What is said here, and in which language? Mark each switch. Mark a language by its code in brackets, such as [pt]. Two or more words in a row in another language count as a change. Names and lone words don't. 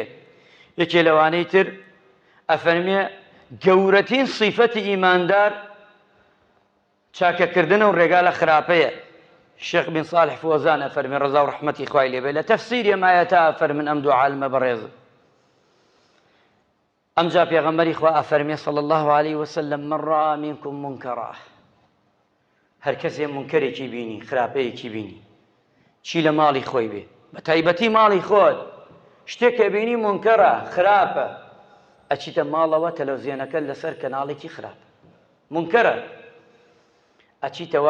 [ckb] یەکێ لەوانەی تر ئەفەرمێ گەورەترین سیفەتی ئیماندار چاکەکردنە و ڕێگا لە خراپەیە. شێخ بن صالح فۆزان ئەفەرمێ ڕەزا و ڕەحمەتی خوای لێ بێ لە تەفسیری ئەم ئایەتە ئەفەرمن ئەم دوو عالمە بەڕێز ئەمجا پێغەمبەری خوا ئەفەرمێ [ar] صلی الله عليه وسلم من رأى منكم منكرا [ckb] هەر کەسێ منکەرێکی بینی خراپەیەکی بینی چی لە ماڵی خۆی بێ بە تایبەتی ماڵی خۆت شتێکە بینی منکەرە خراپە ئەچیتە ماڵەوە تەلەڤیزیۆنەکە لەسەر کەناڵێکی خراپە منکەرە ئەچیتەوە